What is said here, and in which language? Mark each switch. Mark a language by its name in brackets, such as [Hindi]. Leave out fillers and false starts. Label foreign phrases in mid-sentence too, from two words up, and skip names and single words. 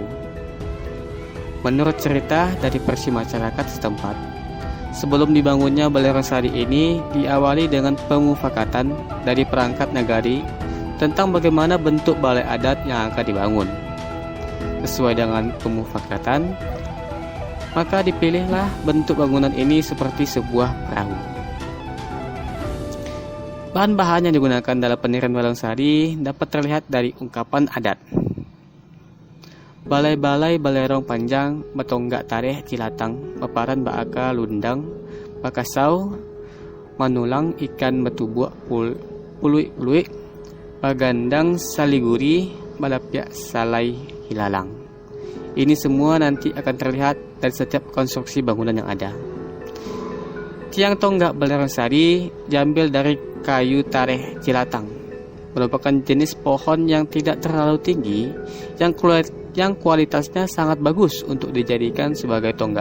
[Indonesian] Menurut cerita dari versi masyarakat setempat, sebelum dibangunnya Baleirong Sari ini diawali dengan pemufakatan dari perangkat nagari tentang bagaimana bentuk balai adat yang akan dibangun. Sesuai dengan pemufakatan, maka dipilihlah bentuk bangunan ini seperti sebuah perahu. Bahan-bahan yang digunakan dalam pendirian Baleirong Sari dapat terlihat dari ungkapan adat. [Minangkabau] Balai-balai baleirong panjang, batonggak tareh cilatang, paparan baaka lundang, bakasau, manulang ikan betubuak puluik-puluik, bagandang saliguri, balapyak salai hilalang. [Indonesian] Ini semua nanti akan terlihat dari setiap konstruksi bangunan yang ada. Tiang tonggak Baleirong Sari diambil dari kayu [Minangkabau] tareh cilatang, [Indonesian] merupakan jenis pohon yang tidak terlalu tinggi, yang kualitasnya sangat bagus untuk dijadikan sebagai tonggak.